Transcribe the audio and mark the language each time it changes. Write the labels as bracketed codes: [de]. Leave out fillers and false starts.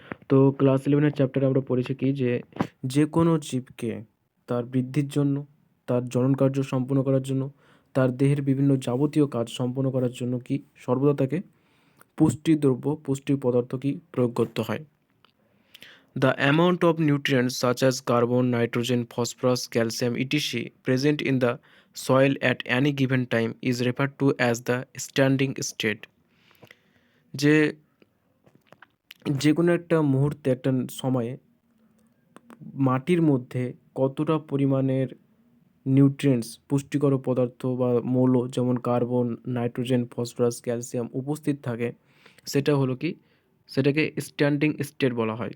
[bn] তো ক্লাস 11-এর চ্যাপ্টারে আমরা পড়েছি কি যে যে কোনো জীবকে তার বৃদ্ধির জন্য, তার জনন কার্য সম্পন্ন করার জন্য, তার দেহের বিভিন্ন যাবতীয় কাজ সম্পন্ন করার জন্য কি সর্বদা তাকে পুষ্টি দ্রব্য, পুষ্টি পদার্থ কি প্রয়োগ করতে হয়। [en] The amount of nutrients such as carbon, nitrogen, phosphorus, calcium, etc. present in the soil at any given time is referred to as the standing state. [bn] যে যে কোনো একটা মুহূর্তে, একটা সময়ে মাটির মধ্যে কতটা পরিমাণের নিউট্রিয়েন্টস, পুষ্টিকর পদার্থ বা মৌল যেমন কার্বন, নাইট্রোজেন, ফসফরাস, ক্যালসিয়াম উপস্থিত থাকে, সেটা হলো কি, সেটাকে স্ট্যান্ডিং স্টেট বলা হয়।